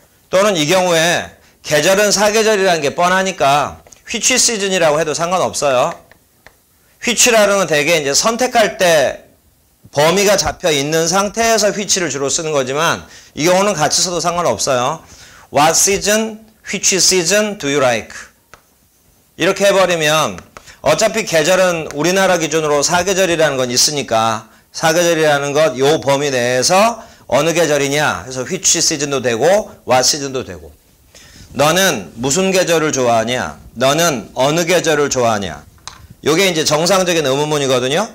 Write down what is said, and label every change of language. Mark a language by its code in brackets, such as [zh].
[ko] 또는 이 경우에 계절은 사계절이라는 게 뻔하니까 [en] which season [ko] 이라고 해도 상관없어요. which라는 건 대개 이제 선택할 때 범위가 잡혀 있는 상태에서 which를 주로 쓰는 거지만 이 경우는 같이 써도 상관없어요. [en] What season, which season do you like? [ko] 이렇게 해버리면 어차피 계절은 우리나라 기준으로 사계절이라는 건 있으니까 사계절이라는 것 요 범위 내에서 어느 계절이냐 해서 [en] which season [ko] 도 되고 [en] what season [ko] 도 되고 너는 무슨 계절을 좋아하냐? 너는 어느 계절을 좋아하냐? 요게 이제 정상적인 의문문이거든요.